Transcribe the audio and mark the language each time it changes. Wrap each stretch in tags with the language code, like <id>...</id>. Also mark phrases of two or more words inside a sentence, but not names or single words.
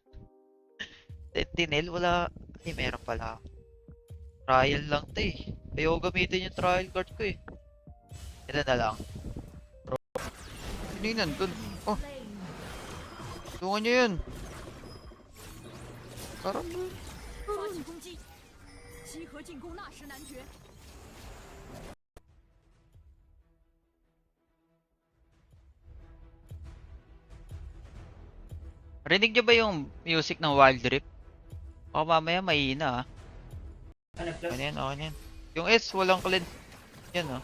<tl>Sentinel, wala. Ay, meron pala. Trial lang to eh. Ayaw gamitin yung trial card ko eh. Ito na lang. Sino yun nandun? Oh, Slain. tulungan nyo yun. Parang</tl> <zh>发起攻击，集合进攻那时男爵。</zh> <tl>rinig nyo ba yung music ng Wild Rift? O mamaya mahina ah. ano, plus, Ano yan, okay yan. Yung S, walang cleanse. Yan ah.</tl>